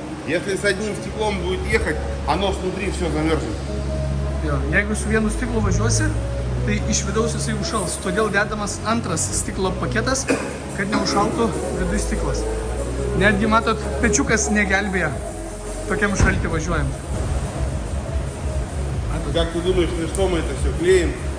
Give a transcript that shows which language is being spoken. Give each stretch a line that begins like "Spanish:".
Russian: Если с одним стеклом будет ехать, оно внутри все замерзнет.
Lithuanian: Jo. Jeigu su vienu stiklu važiuosi, tai iš vidaus jisai užšals. Todėl dedamas antras stiklo paketas, kad neužšaltų viduje stiklas. Netgi matot, pečiukas negelbėja. Tokiam šaltį važiuojam.
Russian: Как ты думаешь, на что мы это все клеим?